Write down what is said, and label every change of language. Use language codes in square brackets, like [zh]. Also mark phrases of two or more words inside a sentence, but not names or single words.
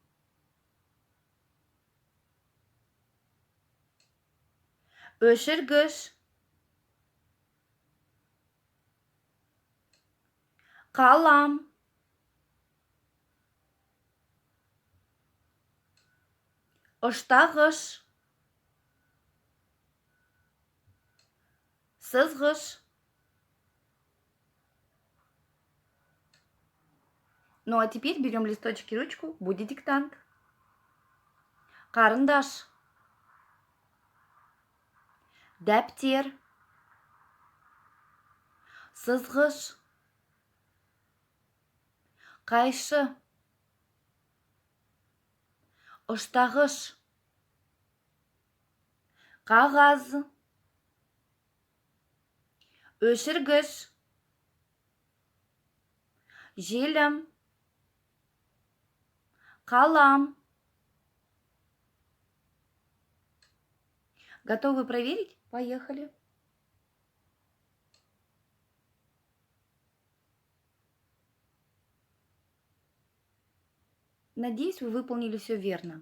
[kk] өшіргіш, қалам, ұштағыш, сызғыш. [ru] Ну а теперь берем листочек и ручку, будет диктант. [kk] Карандаш, дәптер, сызғыш, қайшы, ұштағыш, қағаз, өшіргіш, желім, қалам. [ru] Готовы проверить? Поехали. Надеюсь, вы выполнили все верно.